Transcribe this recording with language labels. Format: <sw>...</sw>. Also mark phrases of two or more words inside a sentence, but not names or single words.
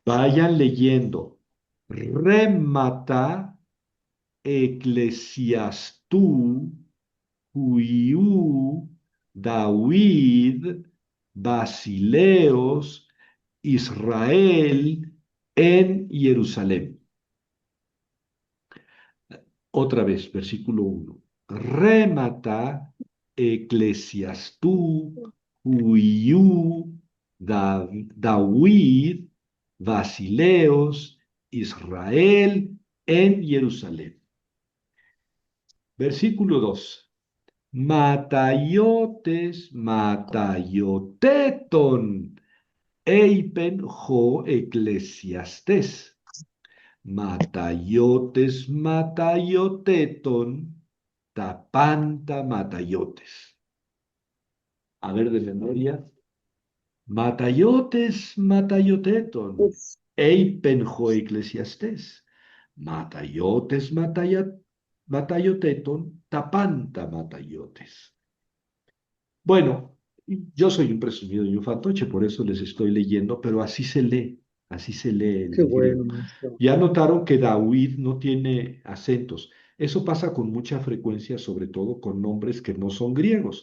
<es>Vayan leyendo.</es> <el>Ῥήματα Ἐκκλησιαστοῦ, υἱοῦ Δαυίδ, βασιλέως Ἰσραὴλ ἐν Ἱερουσαλήμ.</el> <es>Otra vez, versículo 1.</es> <el>Ῥήματα Ἐκκλησιαστοῦ, υἱοῦ Δαυίδ, βασιλέως Ἰσραὴλ ἐν Ἱερουσαλήμ.</el> <es>Versículo 2.</es> <el>Ματαιότης ματαιοτήτων, εἶπεν ὁ Ἐκκλησιαστής. Ματαιότης ματαιοτήτων, τὰ πάντα ματαιότης.</el> <es>A ver de memoria.</es> <el>Ματαιότης ματαιοτήτων,</el> <es>Pues,</es> <el>εἶπεν ὁ Ἐκκλησιαστής. Ματαιότης ματαιοτήτων, τὰ πάντα ματαιότης.</el> <es>Bueno, yo soy un presumido y un fantoche, por eso les estoy leyendo, pero así se lee Qué el bueno, griego. maestro. Ya notaron que David no tiene acentos. Eso pasa con mucha frecuencia, sobre todo con nombres que no son griegos.</es>